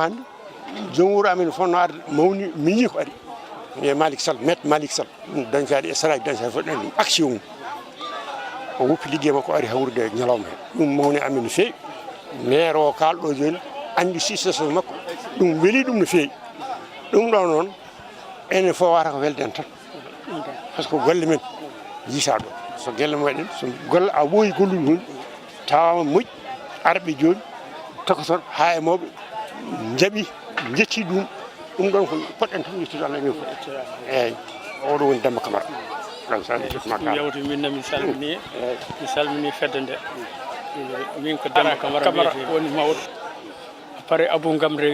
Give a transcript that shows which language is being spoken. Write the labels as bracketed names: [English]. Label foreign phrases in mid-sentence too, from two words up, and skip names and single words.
[Fula] hande joom wuuro amen fonno arde mawni miñi ko ari e Malick Sall maître Malick Sall ɗum Dañcaɗi e saraji Dañcaɗi fof ɗen ɗum action mum o woppi ligguey makko ari hawrude e ñalawma he ɗum mawni amen no feewi maire o kalɗo joni andi situation makko ɗum weeli ɗum no feewi ɗum ɗo noon enen fof wata ko welde en tan [French] par ce que [Fula] golle men jiita ɗo so gelle meɗen so golle a ɓooyi gollude hunde tawama moƴƴi arɓe joni tokosor ha e mawɓe jaɓi jetti ɗum ɗon ko poɗɗen tan yettude Allah min fof eyyi oɗo woni Demba Camara ɗum yawti minne min salmini fedde nde min ko Demba Camara woni mawɗo pare Abou Ngam rewi